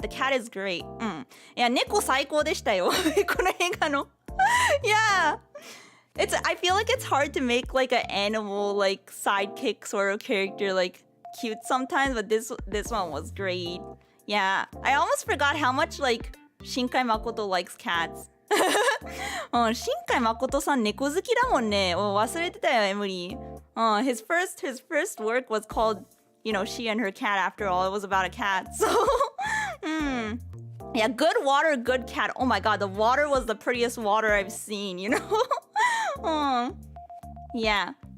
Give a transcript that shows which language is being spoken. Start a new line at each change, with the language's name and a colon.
English: The cat is great.
Japanese: いや、猫最高でしたよ。この映画の。
English: Yeah. I feel like it's hard to make like an animal like sidekick sort of character like cute sometimes, but this one was great. Yeah. I almost forgot how much like Shinkai Makoto likes cats.
Japanese: 新海誠さん猫好きだもんね。忘れてたよ、エムリー。
English: His first work was called, you know, She and Her Cat. After all, it was about a cat. So, yeah, good water, good cat. Oh my god, the water was the prettiest water I've seen, you know? Yeah.